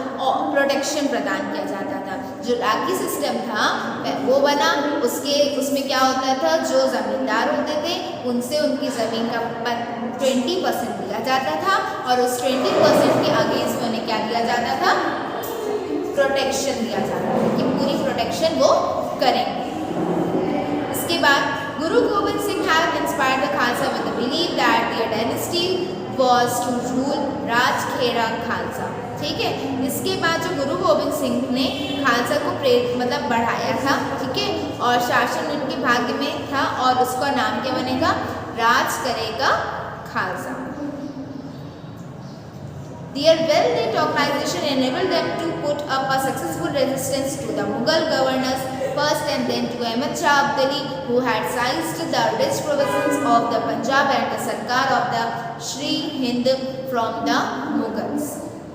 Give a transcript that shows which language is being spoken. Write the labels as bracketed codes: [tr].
[hi] और प्रोटेक्शन प्रदान किया जाता था। जो राखी सिस्टम था वो बना, उसमें क्या होता था? जो ज़मींदार होते थे उनसे उनकी ज़मीन का 20% दिया जाता था और उस 20% के अगेंस्ट उन्हें क्या दिया जाता था? प्रोटेक्शन दिया जाता था कि पूरी प्रोटेक्शन वो करेंगे। इसके बाद [en] Guru Gobind Singh had inspired the Khalsa with the belief that their dynasty was to rule Rajkhera Khalsa, [hi] ठीक है। इसके बाद जो गुरु गोविंद सिंह ने खालसा को मतलब बढ़ाया था, ठीक है, और शासन उनके भाग्य में था और उसका नाम क्या बनेगा? राज करेगा Khalsa. [en] Their well-knit organization enabled them to put up a successful resistance to the Mughal governors first and then to Ahmad Shah Abdali, who had seized the rich provinces of the Punjab and the Sarkar of the Sri Hind from the Mughals।